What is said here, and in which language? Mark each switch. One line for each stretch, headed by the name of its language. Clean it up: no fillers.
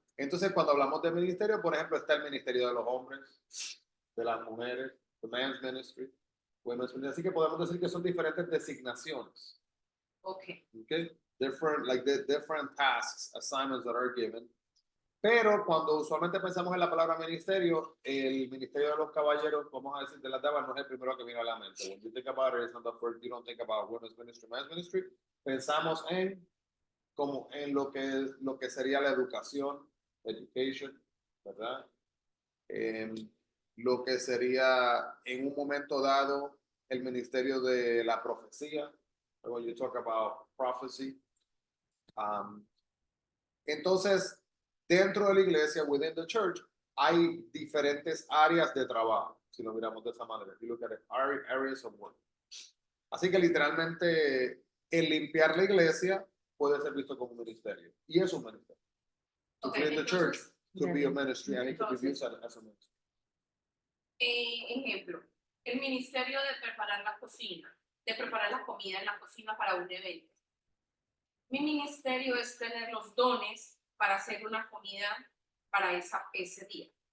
Spanish: Entonces, cuando hablamos de ministerio, por ejemplo, está el ministerio de los hombres, de las mujeres,
English: the man's ministry, women's ministry.
Spanish: Así que podemos decir que son diferentes designaciones. Okay. Okay?
English: Different tasks, assignments that are given.
Spanish: Pero cuando usualmente pensamos en la palabra ministerio, el ministerio de los caballeros, vamos a decir, de las damas, no es el primero que viene a la mente.
English: When you think about it, it's not the first, you don't think about women's ministry, men's ministry.
Spanish: Pensamos en lo que sería la educación, education, ¿verdad? Lo que sería en un momento dado el ministerio de la profecía.
English: When you talk about prophecy.
Spanish: Entonces, dentro de la iglesia,
English: within the church,
Spanish: hay diferentes áreas de trabajo, si lo miramos de esa manera.
English: If you look at it, areas of work.
Spanish: Así que literalmente el limpiar la iglesia puede ser visto como un ministerio. Y es un ministerio. To Ok,
English: clean the church
Spanish: entonces,
English: could be a ministry and it could be viewed as a ministry.
Spanish: ejemplo, el ministerio de preparar la cocina, de preparar la comida en la cocina para un evento. Mi ministerio es tener los dones para hacer una comida para ese día.